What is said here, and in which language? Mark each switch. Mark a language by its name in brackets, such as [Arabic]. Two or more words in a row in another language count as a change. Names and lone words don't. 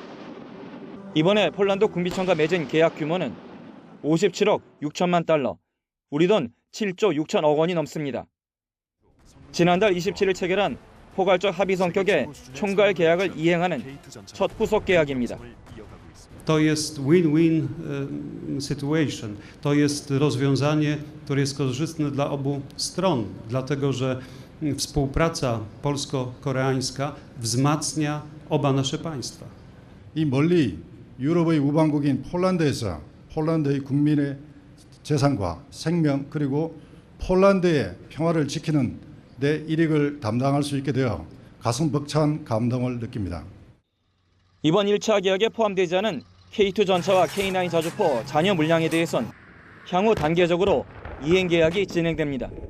[Korean] 이번에 폴란드 군비청과 맺은 계약 규모는 57억 6천만 달러, 우리 돈 7조 6천억 원이 넘습니다. 지난달 27일 체결한 포괄적 합의 성격의 총괄 계약을 이행하는 첫 후속 계약입니다. [Polish] To jest [English] win-win situation. [Polish] To jest rozwiązanie, które jest korzystne dla obu stron, dlatego że współpraca polsko-koreańska wzmacnia oba nasze państwa. [Korean] 이 멀리 유럽의 우방국인 폴란드에서 폴란드의 국민의 재산과 생명 그리고 폴란드의 평화를 지키는 데 일익을 담당할 수 있게 되어 가슴 벅찬 감동을 느낍니다. 이번 1차 계약에 포함되지 않은 K2 전차와 K9 자주포 잔여 물량에 대해선 향후 단계적으로 이행 계약이 진행됩니다.